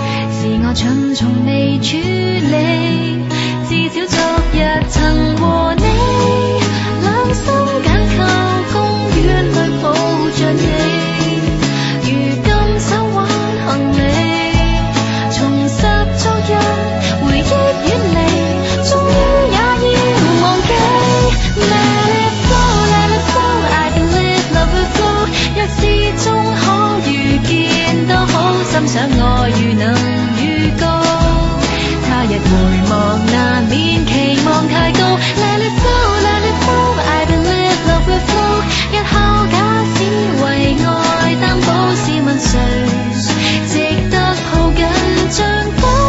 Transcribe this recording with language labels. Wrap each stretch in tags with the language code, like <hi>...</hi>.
<yue>是我蠢從未處理，至少昨日曾和你兩心緊扣公園裏抱着你，如今手挽行李，重拾昨日回憶遠離，終於也要忘記。</yue> <en>Let it flow, let it flow, I believe love will flow。</en> <yue>若是終可遇見，多好，心想愛如能預告。他日回望難免期望太高。</yue> <en>Let it flow, let it flow, I believe love will flow。</en> <yue>日後假使為愛擔保，試問誰值得抱緊像風？</yue>